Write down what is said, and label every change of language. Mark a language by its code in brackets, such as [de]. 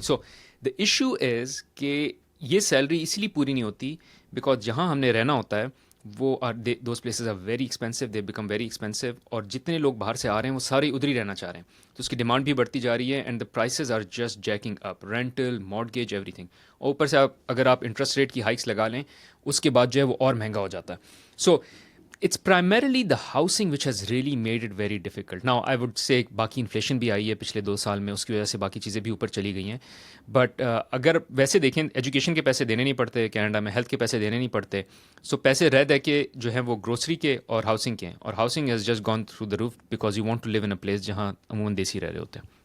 [en] so the issue is [hi] कि ये salary इसलिए पूरी नहीं होती बिकॉज जहाँ हमने रहना होता है वो [en] those places are very expensive, [hi] दे become very expensive, और जितने लोग बाहर से आ रहे हैं वो सारे उधर ही रहना चाह रहे हैं, तो उसकी डिमांड भी बढ़ती जा रही है [en] And the prices are just jacking up, rental, mortgage, everything. [hi] और ऊपर से अगर आप इंटरेस्ट रेट की हाइक्स लगा लें, उसके बाद जो है वो और महंगा हो जाता है. [en] सो it's primarily the housing which has really made it very difficult. Now I would say [hi] बाकी इन्फ्लेशन भी आई है पिछले 2 साल में, उसकी वजह से बाकी चीज़ें भी ऊपर चली गई हैं. बट अगर वैसे देखें, एजुकेशन के पैसे देने नहीं पड़ते कनाडा में, हेल्थ के पैसे देने नहीं पड़ते, सो पैसे रह दे के जो हैं वो ग्रोसरी के और हाउसिंग के हैं, और [en] housing has just gone through the roof because you want to live in a place [hi] जहाँ अमूमन देसी रह रहे होते हैं.